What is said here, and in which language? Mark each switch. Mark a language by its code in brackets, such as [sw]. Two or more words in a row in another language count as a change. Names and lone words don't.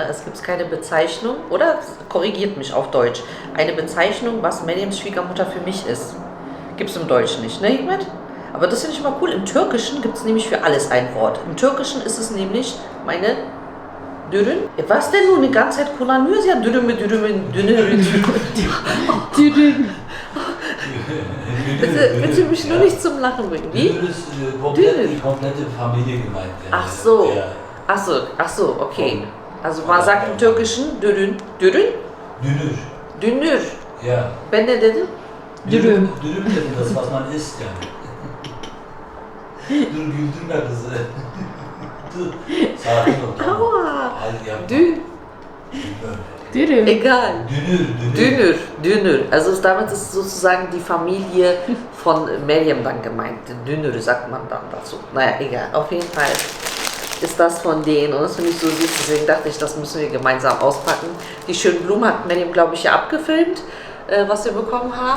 [de] Es gibt keine Bezeichnung, oder korrigiert mich auf Deutsch, eine Bezeichnung, was Mariams Schwiegermutter für mich ist. Gibt es im Deutschen nicht, ne Hikmet? Aber das finde ich immer cool. Im Türkischen gibt es nämlich für alles ein Wort. Im Türkischen ist es nämlich meine Dürün. Was denn nun die ganze Zeit [tr] kullanıyoruz ya? [de] Dürüm. Bitte mich nur nicht zum Lachen bringen. Wie? Dünür ist komplett, die komplette Familie gemeint. Ach so. Ja. Ach so, okay. Also man sagt im Türkischen Dürün. Dürün? Dünür. Dünür. Ja. [tr] Ben ne dedim? Dürüm. Dürüm dedim, [de] das was man isst [tr] yani. Dur güldürme kızı. Dur. Sakin ol. Tamam. Aua. Hadi yapma. Dürüm. [de] Egal. Dünür. Dünür. Also damit ist sozusagen die Familie von Meryem dann gemeint. Dünür sagt man dann dazu. Naja, egal. Auf jeden Fall ist das von denen und das finde ich so süß. Deswegen dachte ich, das müssen wir gemeinsam auspacken. Die schönen Blumen hat Meryem, glaube ich, ja abgefilmt, was wir bekommen haben.